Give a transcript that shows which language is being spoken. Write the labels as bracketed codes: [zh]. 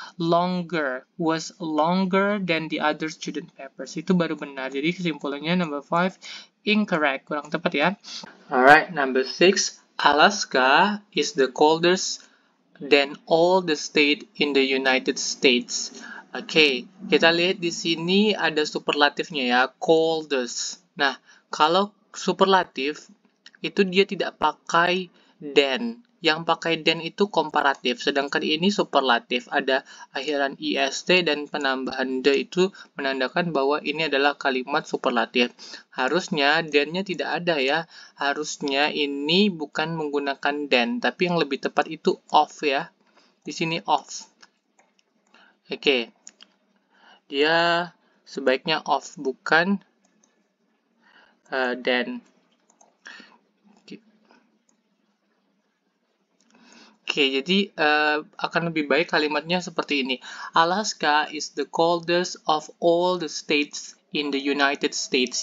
[en] Longer, was longer than the other student papers. [id] Itu baru benar. Jadi kesimpulannya number 5 incorrect, kurang tepat ya. [en] Alright, number 6. Alaska is the coldest than all the state in the United States. [id] Oke, kita lihat di sini ada superlatifnya ya, coldest. Nah, kalau superlatif itu dia tidak pakai than. Yang pakai than itu komparatif, sedangkan ini superlatif. Ada akhiran ist dan penambahan the itu menandakan bahwa ini adalah kalimat superlatif. Harusnya than-nya tidak ada ya. Harusnya ini bukan menggunakan than, tapi yang lebih tepat itu of ya. Di sini of. Oke. Dia sebaiknya of, bukan than. Oke, jadi akan lebih baik kalimatnya seperti ini. [en] Alaska is the coldest of all the states in the United States.